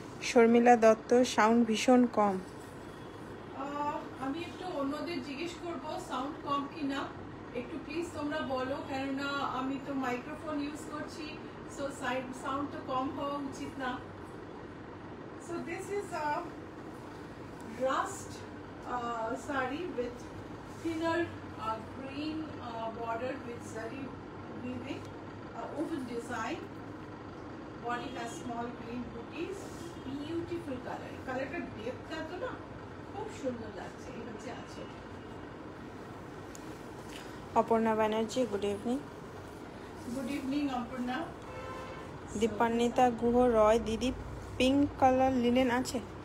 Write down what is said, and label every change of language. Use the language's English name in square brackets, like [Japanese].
[Bangla] Sharmila Dutta, sound ভীষণ কম। আমি একটু অন্যদের জিজ্ঞেস করব সাউন্ড কম কিনা, একটু প্লিজ তোমরা বলো, কেননা আমি তো মাইক্রোফোন ইউজ করছি, সো সাউন্ড তো কম হওয়া উচিত না। [English] So this is a rust sari with thinner green border with zari weaving, woven design. Body has small green booties. Beautiful color. [Bangla] Colorটা depth এত না, খুব সুন্দর লাগছে। এই হচ্ছে আছে। Aparna Banerjee, [English] Good evening. Good evening Aparna. [Bangla] Dipanwita Guha রয়, দিদি পিঙ্ক কালার লিনেন আছে?